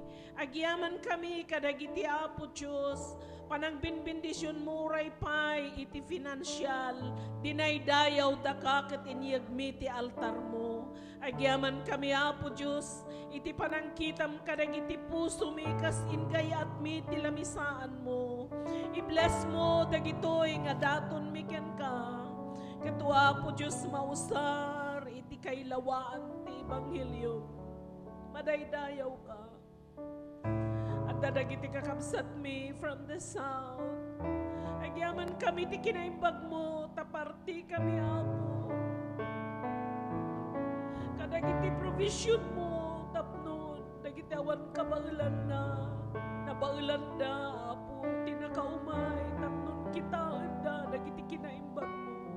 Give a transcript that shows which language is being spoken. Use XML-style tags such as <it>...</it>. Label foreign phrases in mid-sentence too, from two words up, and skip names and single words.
<ilo>Agyaman kami kadagiti, Apo Diyos, panang binbindisyon mo ray pay iti financial, dinaydayaw da kaket inyagmi ti altar mo. Agyaman kami, Apo Diyos, iti panangkitam kadagiti puso mi kas ingay at mi ti lamisaan mo. I-bless mo dagitoy nga daton mi ken ka. Kato, Apo Diyos, mausar iti kailawaan ti Ebanghelyo. Madaydayaw ka. At dadagiti kakabsat mi</ilo> <en>from the south.</en> <ilo>Agyaman kami ti kinaimbag mo, taparti kami, Apo. Kadagiti provision mo, tapnon, dagiti awan kabailan na, nabailan da, Apo, tinakaumay, tapnon kita, da, dagiti kinaimbag mo.</ilo>